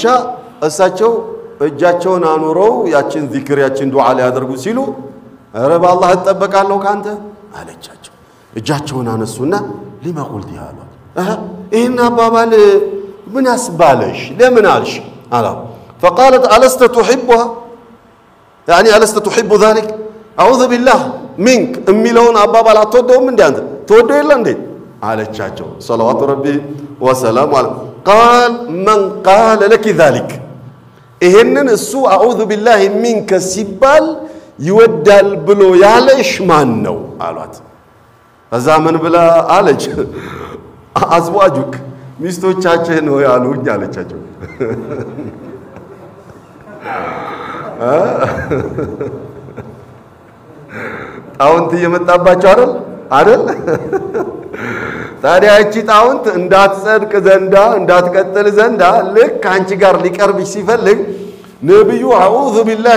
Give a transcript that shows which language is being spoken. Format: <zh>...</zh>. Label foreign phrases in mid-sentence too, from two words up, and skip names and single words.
<am>እሳቸው እጃቸውን አኑረው ያችን ዚክር ያችን ዱዓ ሊያደርጉ ሲሉ ኧረ በአላህ እጠበቃለሁ ካንተ አለቻቸው። እጃቸውን አነሱና</am> <ar>لم قلت</ar> <am>አሏት። ይሄን አባባል ምን አስባለሽ ለምን አልሽ አላ</am> <ar>فقالت ألست تحبها يعني ألست تحب ذلك أعوذ بالله منك</ar> <am>እሚለውን አባባል አትወደውም እንዴ አንተ ትወደው የለ እንዴ አለቻቸው።</am> <ar>صلوات ربي وسلام عليه قال من قال لك ذلك</ar> <am>ይሄንን እሱ</am> <ar>أعوذ بالله منك</ar> <am>ሲባል ይወዳል ብሎ ያለሽ ማን ነው አሏት። ከዛ ምን ብላ አለች አዝዋጁክ ሚስቶቻችን ነው ያሉኝ አለቻቸው። ጣውንት እየመጣባቸው አይደል ታዲያ እቺ ጣውንት እንዳትጸድቅ ዘንዳ እንዳትቀጥል ዘንዳ ልክ አንቺ ጋር ሊቀርብሽ ሲፈልግ ነብዩ</am> <ar>أعوذ بالله</ar>